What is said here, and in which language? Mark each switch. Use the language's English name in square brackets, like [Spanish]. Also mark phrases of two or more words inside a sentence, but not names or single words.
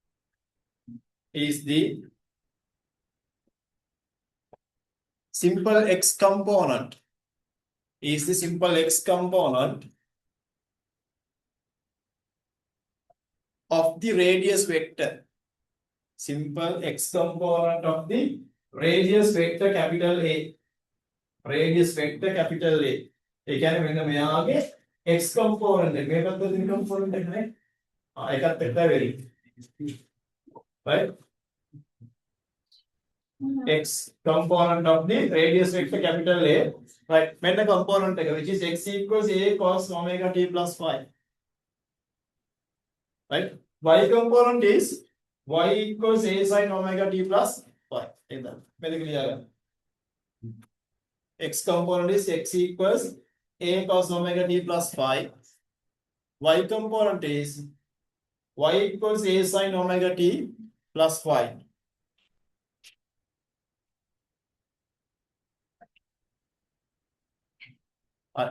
[English] simple x component of the radius vector. Simple x component of the radius vector capital A. [Sinhala] ඒ කියන්නේ මෙන්න මෙයාගේ [English] x component [Sinhala] එක. මේ පැත්තේ තියෙන component එක නේ. ඒකත් එක්ක වෙරි. [English] Right? X component of the radius vector capital A. Right. [Sinhala] මෙන්න component එක [English] which is x equals a cos omega t plus phi. Right? Y component is y equals a sin omega t plus phi. [Sinhala] එතන. මේක clear කරගන්න. [English] X component is x equals a cos omega t plus phi. Y component is y equals a sin omega t plus phi. Right.